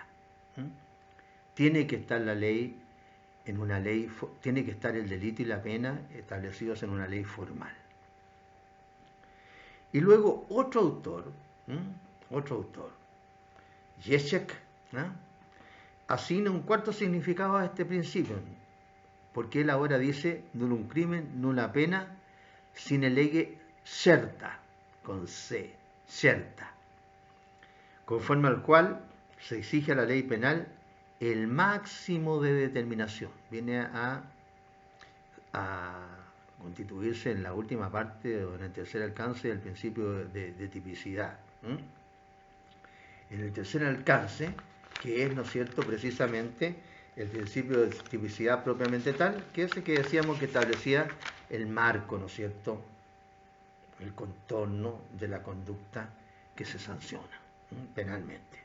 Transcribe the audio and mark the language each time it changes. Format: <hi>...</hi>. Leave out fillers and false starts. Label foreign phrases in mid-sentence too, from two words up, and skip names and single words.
<es>Tiene que estar la ley en una ley, tiene que estar el delito y la pena establecidos en una ley formal. Y luego otro autor, Ježek, asigna un cuarto significado a este principio, porque él ahora dice</es> <la>nullum crimen, nulla pena, sine lege certa,</la> <es>con C, certa, conforme al cual se exige a la ley penal el máximo de determinación. Viene a constituirse en la última parte o en el tercer alcance del principio de tipicidad. En el tercer alcance, que es, ¿no es cierto?, precisamente el principio de tipicidad propiamente tal, que es el que decíamos que establecía el marco, ¿no es cierto?, el contorno de la conducta que se sanciona penalmente.</es>